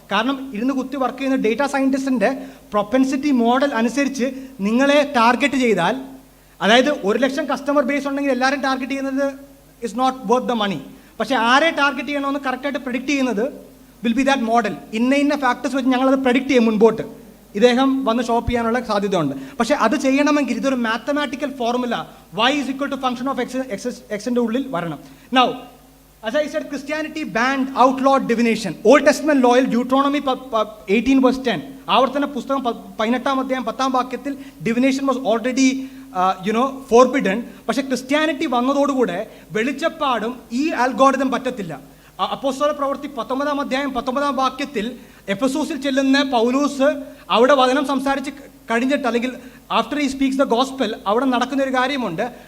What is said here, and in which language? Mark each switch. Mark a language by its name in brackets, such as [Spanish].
[Malayalam] കാരണം ഇരുന്ന് കുത്തി വർക്ക് ചെയ്യുന്ന ഡേറ്റാ സയൻറ്റിസ്റ്റിൻ്റെ പ്രൊപ്പൻസിറ്റി മോഡൽ അനുസരിച്ച് നിങ്ങളെ ടാർഗറ്റ് ചെയ്താൽ, അതായത് 100,000 കസ്റ്റമർ ബേസ് ഉണ്ടെങ്കിൽ എല്ലാവരും ടാർഗറ്റ് ചെയ്യുന്നത് [English] Is not worth the money. [Malayalam] പക്ഷേ ആരെ ടാർഗറ്റ് ചെയ്യണമെന്ന് കറക്റ്റായിട്ട് പ്രഡിക്റ്റ് ചെയ്യുന്നത് [English] Will be that model. [Malayalam] ഇന്ന ഫാക്ടേഴ്സ് വെച്ച് ഞങ്ങളത് പ്രഡിക്റ്റ് ചെയ്യും മുൻപോട്ട്. ഇദ്ദേഹം വന്ന് ഷോപ്പ് ചെയ്യാനുള്ള സാധ്യതയുണ്ട്. പക്ഷേ അത് ചെയ്യണമെങ്കിൽ ഇതൊരു mathematical formula [English] y is equal to function of [Malayalam] എക്സിൻ്റെ ഉള്ളിൽ വരണം. [English] Now, as I said, Christianity banned, outlawed divination. Old Testament law, Deuteronomy 18 verse 10. [Malayalam] ആവർത്തന പുസ്തകം 18-ാം അധ്യായം 10-ാം വാക്യത്തിൽ [English] divination was already forbidden. [Malayalam] പക്ഷേ ക്രിസ്ത്യാനിറ്റി വന്നതോടുകൂടെ വെളിച്ചപ്പാടും ഈ ആൽഗോരിതം പറ്റത്തില്ല. അപ്പോസ്തല പ്രവൃത്തി 19-ാം അധ്യായം 19-ാം വാക്യത്തിൽ എഫെസോസിൽ ചെല്ലുന്ന പൗലോസ് അവിടെ വചനം സംസാരിച്ച് കഴിഞ്ഞിട്ട്, അല്ലെങ്കിൽ [English] after he speaks the gospel, [Malayalam] അവിടെ നടക്കുന്ന ഒരു കാര്യമുണ്ട്.